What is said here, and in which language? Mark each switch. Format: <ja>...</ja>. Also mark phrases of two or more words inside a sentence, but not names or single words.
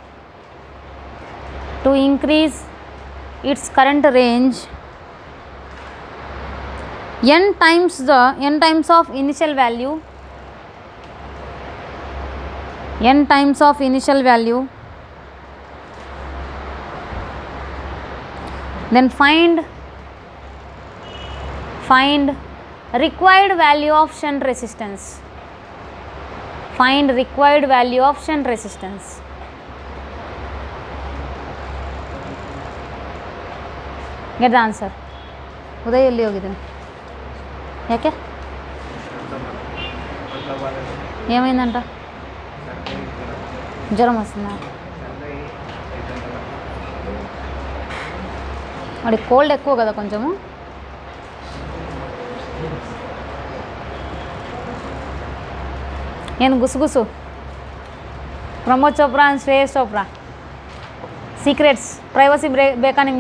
<en>n times of initial value, then find required value of shunt resistance. Get the answer.</en> <kn>ಉದಯ ಎಲ್ಲಿ ಹೋಗಿದ್ದಾನೆ? ಯಾಕೆ ఏమైందంట?</kn> <te>జ్వరం వస్తుందా? వాడి కోల్డ్ ఎక్కువ కదా కొంచెము.</te> <kn>ಏನು ಗುಸುಗುಸು? ಪ್ರಮೋದ್ ಚೋಪ್ರಾ ಆ್ಯಂಡ್ ಶ್ರೇಯಸ್ ಚೋಪ್ರಾ</kn> <en>secrets privacy</en> <kn>ಬೇಕಾ ನಿಮ್ಗೆ?</kn>